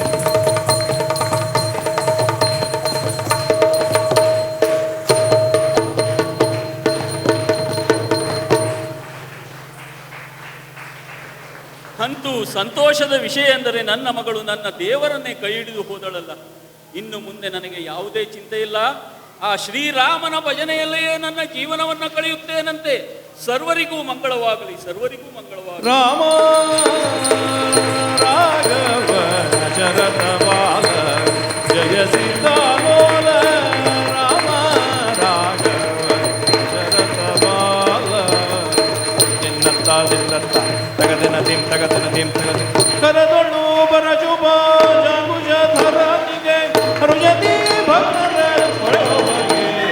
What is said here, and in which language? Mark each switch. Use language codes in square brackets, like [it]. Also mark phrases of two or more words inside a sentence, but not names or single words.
[kn] ಅಂತೂ ಸಂತೋಷದ ವಿಷಯ ಎಂದರೆ ನನ್ನ ಮಗಳು ನನ್ನ ದೇವರನ್ನೇ ಕೈ ಹಿಡಿದು ಹೋದಳಲ್ಲ. ಇನ್ನು ಮುಂದೆ ನನಗೆ ಯಾವುದೇ ಚಿಂತೆ ಇಲ್ಲ. ಆ ಶ್ರೀರಾಮನ ಭಜನೆಯಲ್ಲಿಯೇ ನನ್ನ ಜೀವನವನ್ನು ಕಳೆಯುತ್ತೇನಂತೆ. ಸರ್ವರಿಗೂ ಮಂಗಳವಾಗಲಿ, ಸರ್ವರಿಗೂ ಮಂಗಳವಾಗಲಿ. ರಾಮ ರಾಘವ ಶರತ ಬಾಲ ಜಯ ಸೀತಾಲೋಲ ರಾಮ ರಾಘವ ಶರತ ಬಾಲ ತಿನ್ನತ್ತ ತಿನ್ನತ್ತ ತಗದಿನ ತಿಂ ತಗದಿನ ತಿಂ ತಗದಿನ ಕರದೊಳು ಬರಜುಬ ಜಾಗುಜ ಧರನಿಗೆ ಹರುಜತಿ ಭಕ್ತರ ಪಡೆಯುವಗೆ